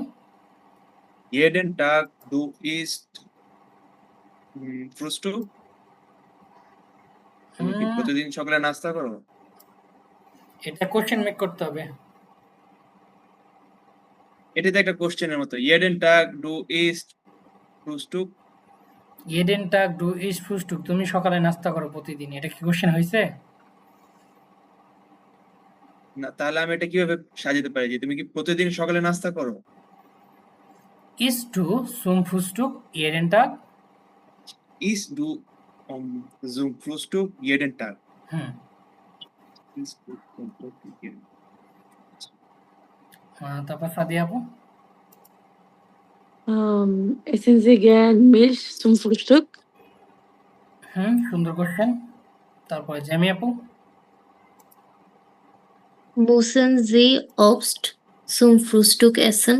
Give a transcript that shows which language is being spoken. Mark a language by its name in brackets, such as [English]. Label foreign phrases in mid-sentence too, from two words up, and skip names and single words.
[German] Jeden Tag du isst Frühstück? [Bangla] তুমি কি প্রতিদিন সকালে নাস্তা করো? এটা [English] question make [Bangla] করতে হবে। এটা তো একটা কোশ্চেনের মতো। [German] Jeden Tag du isst Frühstück? jeden Tag du isst Frühstück। [Bangla] তুমি সকালে নাস্তা করো প্রতিদিন, এটা কি কোশ্চেন হয়েছে? না, তাহলে আমি এটা কিভাবে সাজাতে পারি যে তুমি কি প্রতিদিন সকালে নাস্তা করো? [German] Isst du zum Frühstück jeden Tag? Isst du zum Frühstück jeden Tag? হুম। Isst du zum Frühstück jeden Tag? [Bangla] তারপর সাদিয়া আপু। [German] Essen Sie gern Milch zum Frühstück? [Bangla] সুন্দর কোশ্চেন। তারপরে জ্যামি আপু। [German] Müssen Sie Obst zum Frühstück essen?